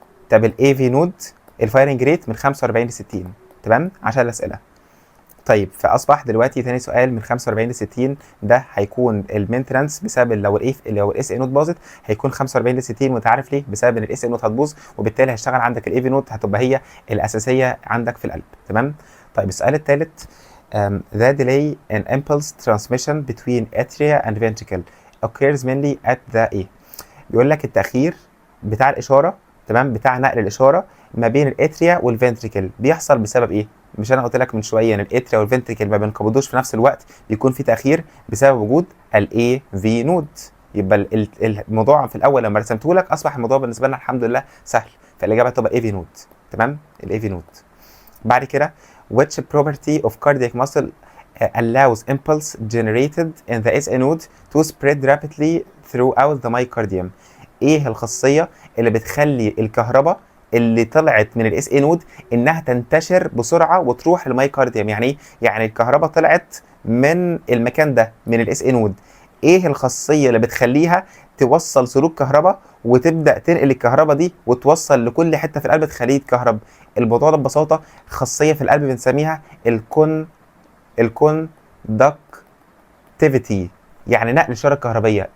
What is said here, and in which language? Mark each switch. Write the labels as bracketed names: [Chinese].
[Arabic] طب الاي في نود الفايرنج ريت من 45 ل 60. تمام عشان الاسئله. طيب فاصبح دلوقتي تاني سؤال من 45 ل 60 ده هيكون المينتنانس بسبب لو الاس اي نوت باظت هيكون 45 ل 60، وانت عارف ليه؟ بسبب ان الاس اي نوت هتبوظ وبالتالي هيشتغل عندك الاي في نوت، هتبقى هي الاساسيه عندك في القلب. تمام. طيب السؤال الثالث [English] the delay in impulse transmission between atria and ventricle occurs mainly at the A. [Arabic] بيقول لك التاخير بتاع الاشاره، تمام، بتاع نقل الاشاره ما بين الاتريا والفنتريكل بيحصل بسبب ايه؟ مش انا قلت لك من شويه ان الاتريا والفنتريكل ما بينقبضوش في نفس الوقت، بيكون في تاخير بسبب وجود الاي في نود. يبقى الموضوع في الاول لما رسمته لك اصبح الموضوع بالنسبه لنا الحمد لله سهل، فالاجابه تبقى اي في نود. تمام، الاي في نود. بعد كده [English] which property of cardiac muscle allows impulse generated in the SA node to spread rapidly throughout the myocardium. [Arabic] ايه الخاصيه اللي بتخلي الكهرباء اللي طلعت من الاس اي نود انها تنتشر بسرعه وتروح للمايكارديوم؟ يعني ايه؟ يعني الكهرباء طلعت من المكان ده من الاس اي نود، ايه الخاصيه اللي بتخليها توصل سلوك كهرباء وتبدا تنقل الكهرباء دي وتوصل لكل حته في القلب تخليه يتكهرب؟ الموضوع ده ببساطه خاصيه في القلب بنسميها الكوندكتيفيتي، يعني نقل الاشاره الكهربيه.